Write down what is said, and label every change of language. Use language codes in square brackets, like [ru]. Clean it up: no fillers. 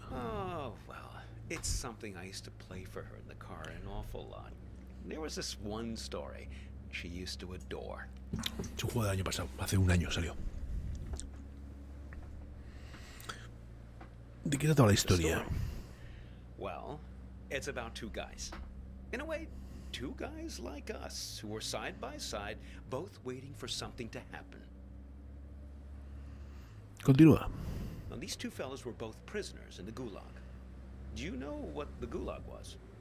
[en] Oh, well, it's something I used to play for her in the car an awful lot. There was this one story she used to adore. [es] Es un juego del año pasado, hace un año salió. ¿De qué trataba la historia? [en] Story. Well, it's about 2 guys. In a way, 2 guys like us who were side by side, both waiting for something to happen. [es] Continúa. [en] Now, these 2 fellas were both prisoners in the Gulag. Do you know what the Gulag was?